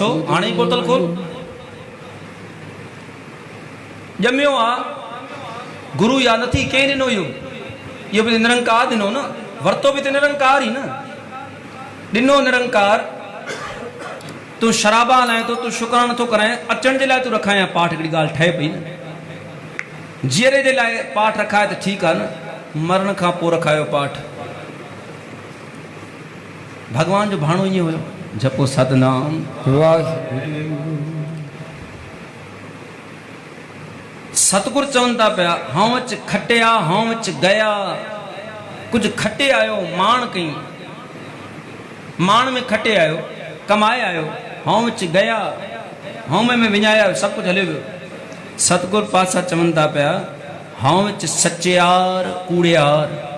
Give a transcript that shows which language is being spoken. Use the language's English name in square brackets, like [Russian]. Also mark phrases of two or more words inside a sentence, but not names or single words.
[Sindhi] छो हाणे ई बोतल खोल ॼमियो आहे गुरु या नथी कंहिं ॾिनो इहो बि निरंकार ॾिनो न वरितो बि त निरंकार ई न ॾिनो निरंकार तूं शराबा हलाए थो तूं शुक्रानो नथो कराए अचण जे लाइ तूं रखाए पाठ हिकिड़ी ॻाल्हि ठहे पई न जीअरे जे लाइ पाठ रखाए त ठीकु आहे न मरण खां पोइ रखायो पाठ भॻवान जो भाणो ईअं हुयो जपो सतनाम वाहेगुरु। सतगुरु चवनि था पिया हौंच खटिया हौंच गया कुझु खटे आयो माण कई माण में खटे आयो कमाए आयो हौंच गया हौमे में विञाए आयो सभु कुझु हलियो वियो सतगुरु पासा चवनि था पिया हौंच सचयार कूड़ियार